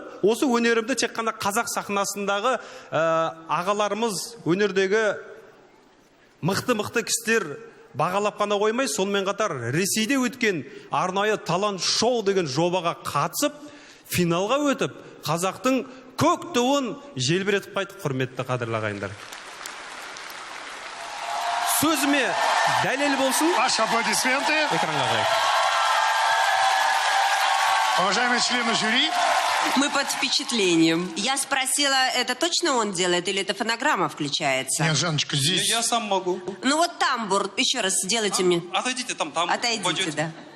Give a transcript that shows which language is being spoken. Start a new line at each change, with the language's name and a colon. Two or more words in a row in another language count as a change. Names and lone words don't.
Kazakh: Осы өнерімді тек қана қазақ сахнасындағы ағаларымыз, өнердегі мықты кісілер бағалап қана қоймай, сонымен қатар Ресейде өткен арнайы талант шоу деген жобаға қатысып, финалға өтіп, қазақтың көк туын желбіретіп қайтты, құрметті қадірлі ағайындар. Сөзіме дәлел болсын.
Russian: Ваши аплодисменты.
Kazakh: Экранға қарайық.
Russian: Уважаемые члены жюри. Мы под впечатлением. Я спросила, это точно он делает или это фонограмма включается? Нет, Жанночка, здесь. Я сам могу. Ну вот тамбур, еще раз сделайте мне. Отойдите там. Отойдите, пойдете. да.